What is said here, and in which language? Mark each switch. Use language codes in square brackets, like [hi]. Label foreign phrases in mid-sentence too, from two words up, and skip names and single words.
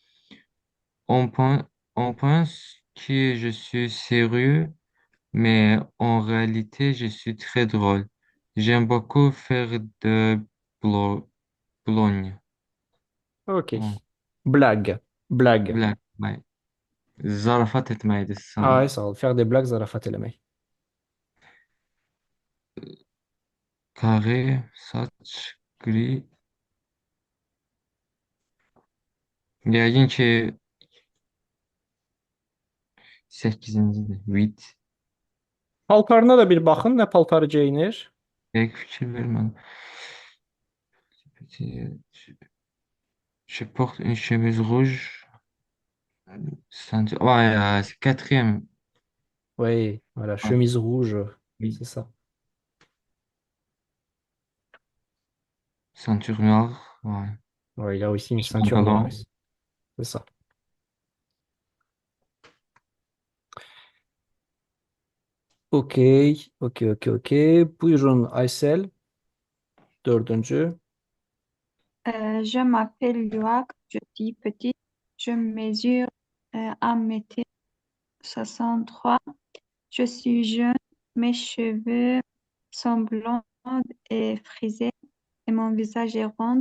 [fr] On pense que je suis sérieux, mais en réalité, je suis très drôle. J'aime beaucoup faire de blo- blogne. Ok. Bon, Blague. Blague. blague, ouais. [az] Zarafat etməkdir sanırım. Ay, sağ ol. [fr] Faire des blagues, [az] zarafat eləmək. Carré, saç, gri. Yəqin ki 8-cidir. 8. Paltarına da bir baxın, nə paltarı geyinir? Dəqiq fikir vermədim. [fr] Je porte une chemise rouge. Ouais, c'est quatrième. Oui, voilà, Ouais. chemise rouge, Oui. c'est ça. Ceinture noire. Ouais. Ouais, il a aussi une ceinture noire Pantalon. ici. C'est ça. Ok, ok. [az] Buyurun Aysel. Dördüncü. [fr] Je m'appelle Luak, je suis petite, je mesure 1 m 63. Je suis jeune, mes cheveux sont blonds et frisés et mon visage est rond.